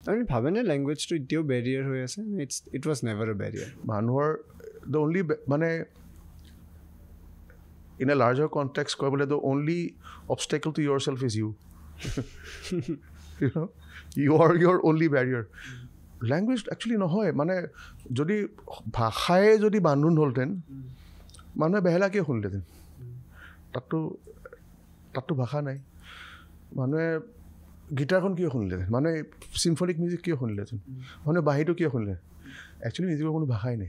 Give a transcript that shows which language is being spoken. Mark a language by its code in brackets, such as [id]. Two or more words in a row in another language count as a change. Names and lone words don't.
[as] আপুনি ভাবেনে লেংগুৱেজটো এতিয়াও বেৰিয়াৰ হৈ আছে? [en] it was never a barrier. মানুহৰ the only মানে in a larger context ক'বলৈ the only obstacle to yourself is you. You know, you are your only barrier. Language actually [as] নহয়, মানে যদি ভাষাই যদি বান্ধোন হ'লহেঁতেন মানুহে বেহেলা কিয় শুনিলেহেঁতেন? তাততো ভাষা নাই। মানুহে গীটাৰখন কিয় শুনিলেহেঁতেন? মানুহে চিম্ফনিক মিউজিক কিয় শুনিলেহেঁতেন? মানুহে বাঁহীটো কিয় শুনিলে? একচুৱেলি মিউজিকৰ কোনো ভাষাই নাই।